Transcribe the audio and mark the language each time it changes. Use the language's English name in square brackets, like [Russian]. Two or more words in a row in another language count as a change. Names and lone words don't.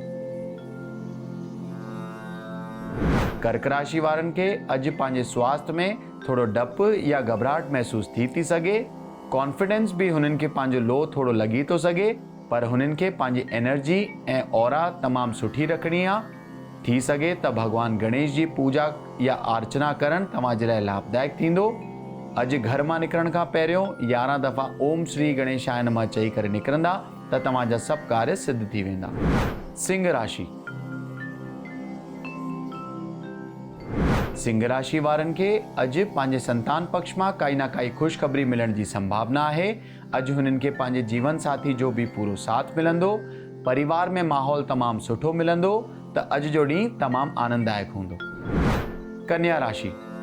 [Sindhi] कर्क राशि वारनि खे अॼु पंहिंजे स्वास्थ्य में थोरो डपु या घबराहट महसूस थी सघे। कॉन्फिडेंस बि हुननि खे पंहिंजो लो थोरो लॻी थो सघे, पर हुननि खे पंहिंजी एनर्जी ऐं ऑरा तमामु सुठी रखणी आहे। थी सघे त भॻवान गणेश जी पूजा या अर्चना करणु तव्हां जे लाइ लाभदायक थींदो। अॼु घर मां निकिरण खां पहिरियों 11 दफ़ा [Sanskrit] ओम श्री गणेशाय नमः [Sindhi] चई करे निकिरंदा त तव्हांजा सभु कार्य सिद्ध थी वेंदा। सिंह राशि। सिंह राशि वारनि खे अॼु पंहिंजे संतान पक्ष मां काई न काई ख़ुशख़बरी मिलण जी संभावना आहे। अॼु हुननि खे पंहिंजे जीवन साथी जो बि पूरो साथ मिलंदो। परिवार में माहौल तमामु सुठो मिलंदो, त अॼु जो ॾींहुं तमामु आनंददायक हूंदो। कन्या राशि।